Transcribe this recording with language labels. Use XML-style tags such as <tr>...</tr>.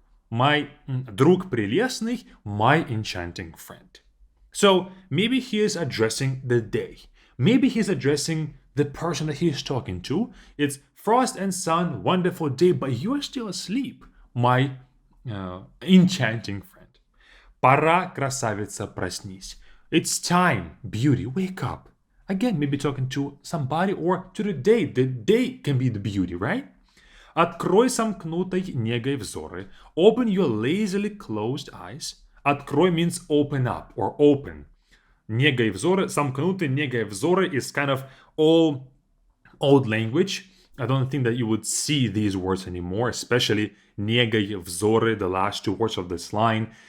<en>My</en> <ru>друг прелестный,</ru> <en>my enchanting friend. So maybe he is addressing the day. Maybe he's addressing the person that he is talking to. It's frost and sun, wonderful day, but you are still asleep, my enchanting friend.</en> <ru>Пора, красавица, проснись.</ru> <en>It's time, beauty, wake up. Again, maybe talking to somebody or to the day. The day can be the beauty, right?</en> <ru>Открой сомкнутой негой взоры.</ru> <en>Open your lazily closed eyes. Открой means open up or open.</en> <ru>Негой взоры, сомкнутый негой взоры</ru> <en>is kind of old language. I don't think that you would see these words anymore, especially</en> <ru>негой взоры,</ru> <en>the last two words of this line.</en>